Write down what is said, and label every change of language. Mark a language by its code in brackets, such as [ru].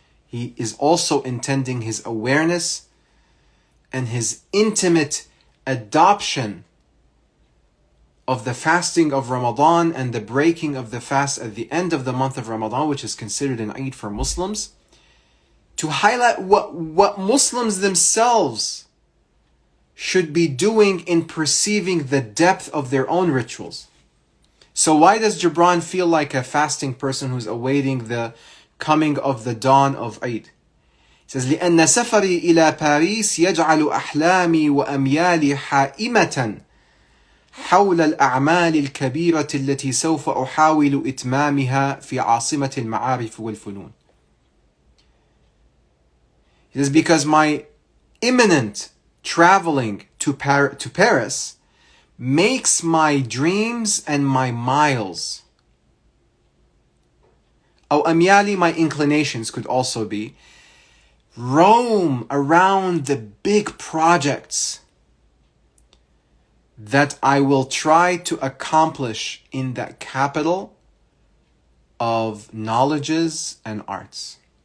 [en] He is also intending his awareness and his intimate adoption of the fasting of Ramadan and the breaking of the fast at the end of the month of Ramadan, which is considered an Eid for Muslims, to highlight what Muslims themselves should be doing in perceiving the depth of their own rituals. So why does Gibran feel like a fasting person who's awaiting the coming of the dawn of Eid? He says, [ar] لأن سفري إلى باريس يجعل أحلامي وأميالي حائمة حول الأعمال الكبيرة التي سوف أحاول إتمامها في عاصمة المعارف والفنون. [en] He says, because my imminent traveling to Paris makes my dreams and my miles, [ar] أو أميالي, [en] my inclinations could also be, roam around the big projects that I will try to accomplish in that capital of knowledges and arts.